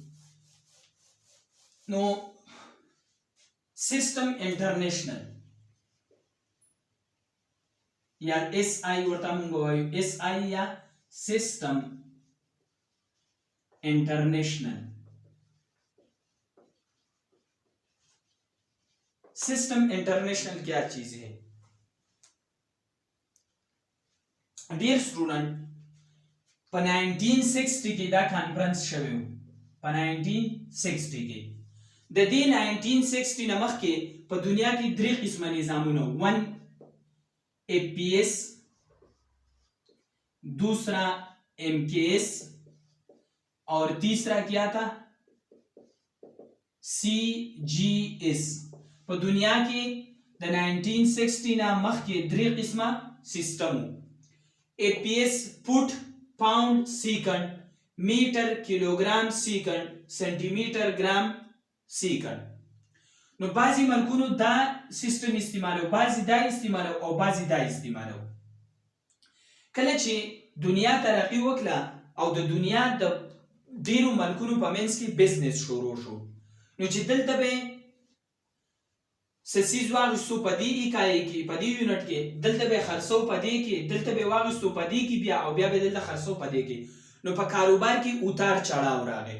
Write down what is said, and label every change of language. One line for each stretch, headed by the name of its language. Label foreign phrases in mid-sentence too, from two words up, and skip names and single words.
Pashto: نو
English: system international
Pashto: یا اس آی ورته موږ وایو اس آی یا
English: system international. system international
Urdu: کیا چیز ہے
English: dear student
Pashto: په 1960 کې دا کانفرنس شوی په 1960 کې د دې 1960 نه مخکې په دنیا کې درې قسمه نظامونه 1 APS
Urdu: دوسرا MKS اور تیسرا کیا تھا CGS.
Pashto: په دنیا کې د 1960 نه مخکې درې قسمه سیستم APS فوټ
English: pound second meter kilogram second centimeter gram second.
Pashto: نو بعضی ملکونو دا سیستم استعمالو بعضی دا استعمالو او بعضی دا استعمالو. کله چې دنیا ترقی وکړه او د دنیا د ډیرو ملکونو په منځ کې بزنس شروع شو نو چې دلته به سسیز واغستو په دې اکای کې په دې یونټ کې دلته به خرڅو په دې کې دلته به واغستو په دې کې بیا او بیا به دلته خرڅو په دې کې نو په کاروبار کې اتار چړاو راغی.